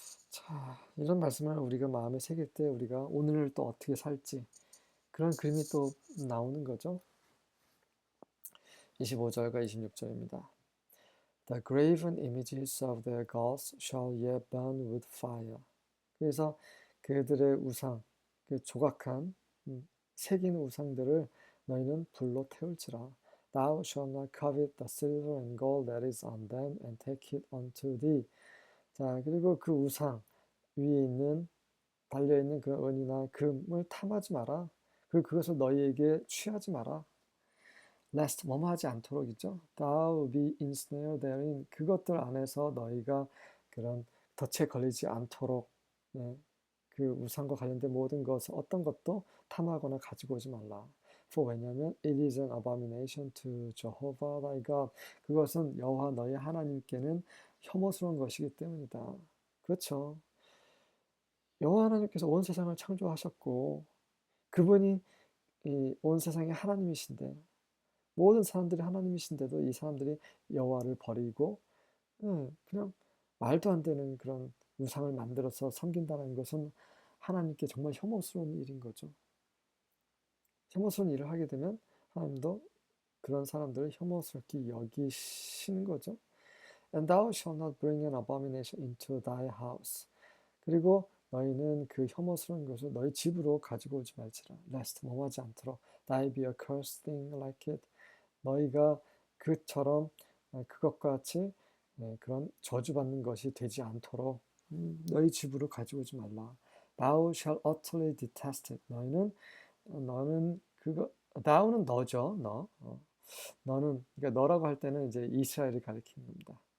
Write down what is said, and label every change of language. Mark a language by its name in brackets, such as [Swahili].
[Korean] 자, 이런 말씀을 우리가 마음에 새길 때 우리가 오늘을 또 어떻게 살지 그런 그림이 또 나오는 거죠. 25절과 26절입니다. [English] The graven images of their gods shall yet burn with fire. [Korean] 그래서 그들의 우상, 그 조각한 새긴 우상들을 너희는 불로 태울지라. [English] Thou shalt not covet the silver and gold that is on them and take it unto thee. [Korean] 자, 그리고 그 우상 위에 있는 달려있는 그 은이나 금을 탐하지 마라. 그리고 그것을 너희에게 취하지 마라. lest 뭐뭐 하지 않도록이죠. [English] Thou be ensnared therein. [Korean] 그것들 안에서 너희가 그런 덫에 걸리지 않도록 그 우상과 관련된 모든 것을 어떤 것도 탐하거나 가지고 오지 말라. [English] For [Korean] 왜냐하면 [English] it is an abomination to Jehovah thy God. [Korean] 그것은 여호와 너희 하나님께는 혐오스러운 것이기 때문이다. 그렇죠. 여호와 하나님께서 온 세상을 창조하셨고 그분이 이 온 세상의 하나님이신데 모든 사람들이 하나님이신데도 이 사람들이 여호와를 버리고 그냥 말도 안 되는 그런 우상을 만들어서 섬긴다는 것은 하나님께 정말 혐오스러운 일인 거죠. 혐오스러운 일을 하게 되면 하나님도 그런 사람들을 혐오스럽게 여기시는 거죠. [English] And thou shalt not bring an abomination into thy house. [Korean] 그리고 너희는 그 혐오스러운 것을 너희 집으로 가지고 오지 말지라. [English] lest [Korean] 뭐하지 않도록 [English] thy be a cursed thing like it. [Korean] 너희가 그처럼 그것과 같이 그런 저주받는 것이 되지 않도록 너희 집으로 가지고 오지 말라. [English] Thou shalt utterly detest it. [Korean] 너는 그거 thou는 너죠. 너는 그러니까 너라고 할 때는 이제 이스라엘을 가리키는 겁니다.